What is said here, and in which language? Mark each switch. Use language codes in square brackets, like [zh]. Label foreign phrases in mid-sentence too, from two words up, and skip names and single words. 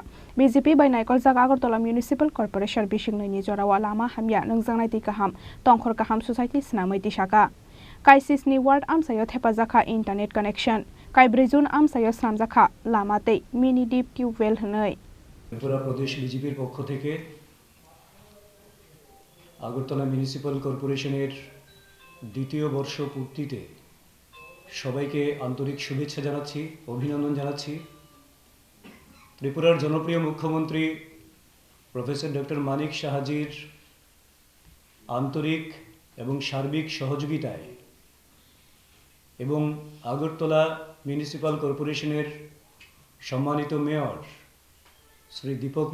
[trp] BJP by Naikol Jaga Agartala Municipal Corporation Bisiknwi ni Jorawa Lama Hamya Nungjangnai Tikaham, Khorang Society Snamai Tishaka. Kaisis ni Ward Amsayo Thepajaka Internet Connection. Kaibrizun Amsayo Sramjakha Lamate Mini Deep Tubewell Hnai. [bn] Tripura Pradesh BJP পক্ষ থেকে আগরতলা মিউনিসিপ্যাল কর্পোরেশনের দ্বিতীয় বর্ষ পূর্তিতে সবাইকে আন্তরিক শুভেচ্ছা জানাচ্ছি, অভিনন্দন জানাচ্ছি। ত্রিপুরার জনপ্রিয় মুখ্যমন্ত্রী প্রফেসর ডক্টর মানিক সাহাজির আন্তরিক এবং সার্বিক সহযোগিতায় এবং আগরতলা মিউনিসিপ্যাল কর্পোরেশনের সম্মানিত মেয়র শ্রী দীপক